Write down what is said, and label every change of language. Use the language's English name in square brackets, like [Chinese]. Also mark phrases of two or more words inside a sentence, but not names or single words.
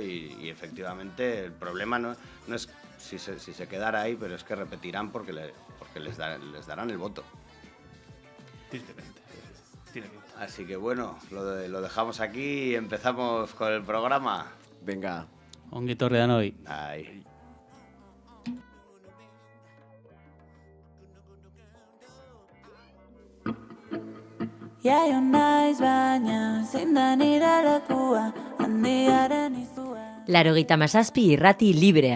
[Spanish] Y efectivamente el problema no es si se quedara ahí, pero es que repetirán porque les darán el voto. Tristemente. Tiene pinta. Así que bueno, lo dejamos aquí y empezamos con el programa. Venga. [Basque] Ongi etorri danoi. [Spanish] Ahí. [Basque] Jaio naiz baina, zein da nire lekua, handiaren izua. 87 irrati librea.